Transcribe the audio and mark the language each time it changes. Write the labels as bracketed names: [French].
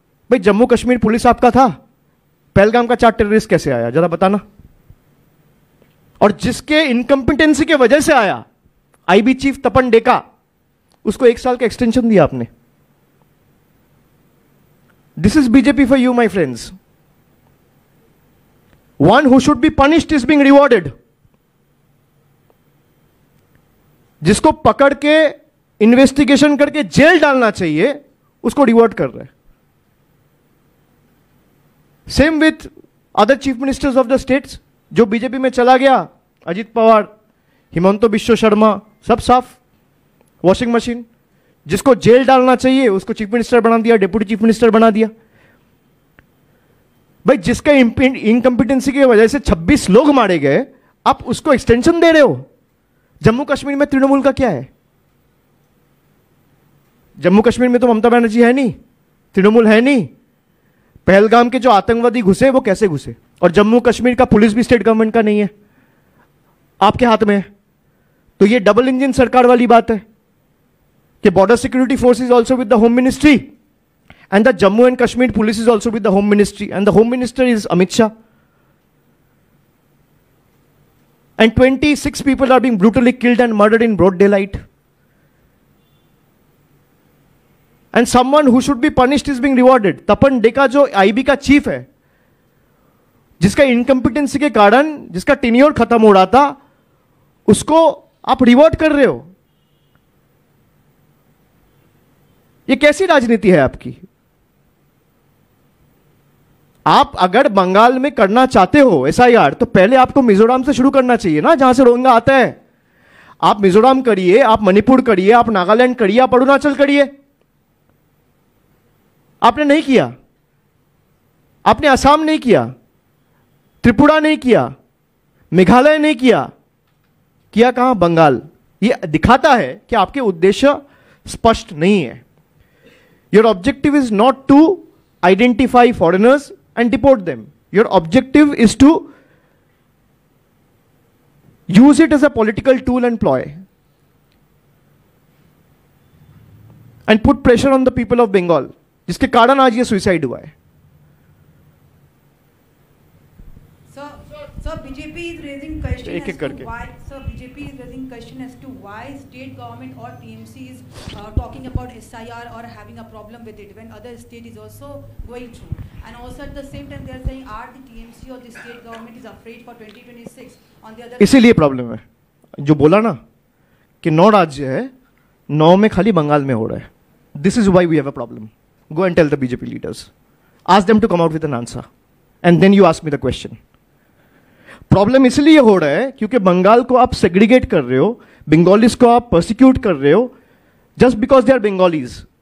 [Hindi] भाई जम्मू कश्मीर पुलिस आपका था, पहलगाम का 4 टेररिस्ट कैसे आया जरा बताना? और जिसके इनकम्पिटेंसी के वजह से आया, आईबी चीफ तपन डेका, उसको 1 साल का एक्सटेंशन दिया आपने। [English] This is BJP for you my friends. One who should be punished is being rewarded. [Hindi] जिसको पकड़ के इन्वेस्टिगेशन करके जेल डालना चाहिए, उसको रिवॉर्ड कर रहा है। [English] Same with other chief ministers of the states. [Hindi] जो बीजेपी में चला गया, अजित पवार, हिमंतो बिश्व शर्मा, सब साफ, वॉशिंग मशीन। जिसको जेल डालना चाहिए उसको चीफ मिनिस्टर बना दिया, डिप्टी चीफ मिनिस्टर बना दिया। भाई जिसका इनकम्पिटेंसी की वजह से 26 लोग मारे गए, आप उसको एक्सटेंशन दे रहे हो। जम्मू कश्मीर में तृणमूल का क्या है? जम्मू कश्मीर में तो ममता बनर्जी है नहीं, तृणमूल है नहीं। पहलगाम के जो आतंकवादी घुसे वो कैसे घुसे? और जम्मू कश्मीर का पुलिस भी स्टेट गवर्नमेंट का नहीं है, आपके हाथ में है। तो ये डबल इंजन सरकार वाली बात है कि [English] Border security force is also with the home ministry and the Jammu and Kashmir police is also with the home ministry and the home minister is Amit Shah. And 26 people are being brutally killed and murdered in broad daylight. And someone who should be punished is being rewarded. [Hindi] तपन डेका जो IB का chief है, जिसका incompetency के कारण जिसका tenure खत्म हो रहा था, उसको आप रिवॉर्ड कर रहे हो। ये कैसी राजनीति है आपकी? आप अगर बंगाल में करना चाहते हो एसआईआर, तो पहले आपको मिजोरम से शुरू करना चाहिए ना, जहां से रोहिंग्या आता है। आप मिजोरम करिए, आप मणिपुर करिए, आप नागालैंड करिए, आप अरुणाचल करिए। आपने नहीं किया, आपने असम नहीं किया, त्रिपुरा नहीं किया, मेघालय नहीं किया, किया कहां? बंगाल। ये दिखाता है कि आपके उद्देश्य स्पष्ट नहीं है। [English] Your objective is not to identify foreigners and deport them. Your objective is to use it as a political tool and ploy and put pressure on the people of Bengal, [Hindi] जिसके कारण आज ये सुसाइड हुआ है। [English] Sir, BJP is raising question [Hindi] एक एक [English] as [Hindi] करके। [English] to why. Sir, BJP is raising question as to why state government or TMC is talking about SIR or having a problem with it when other state is also going through. And also at the same time they are saying are the TMC or the state government is afraid for 2026 on the other. [Hindi] इसीलिए problem है जो बोला ना कि 9 राज्य है, 9 में खाली बंगाल में हो रहा है। [English] This is why we have a problem. Go and tell the BJP leaders, ask them to come out with an answer and then you ask me the question. [Hindi] Problem इसलिए हो रहा है क्योंकि बंगाल को आप सेग्रीगेट कर रहे हो, बंगालीज को आप परसिक्यूट कर रहे हो [English] Just because they are Bengalis.